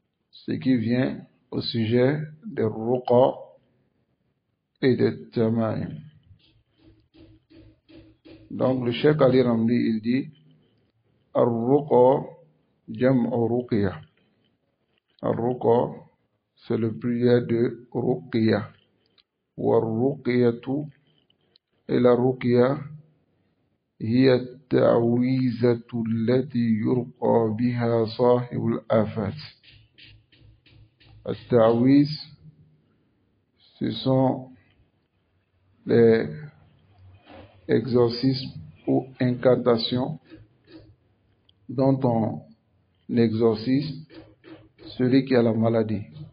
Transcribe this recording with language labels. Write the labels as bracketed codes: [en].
[fr] Ce qui vient au sujet des ruqa et des tama'im. Donc, le Cheikh Ali Ramli, il dit [ar] ar-ruqa jam'u ruqya. [fr] Ar-ruqa, c'est le pluriel de ruqya. [ar] Wa ar-ruqyatu, [fr] et la ruqya [ar] هي التعويذة التي يرقى بها صاحب الآفات. [fr] التعويذ, ce sont les exorcismes ou incantations dont on exorcise celui qui a la maladie.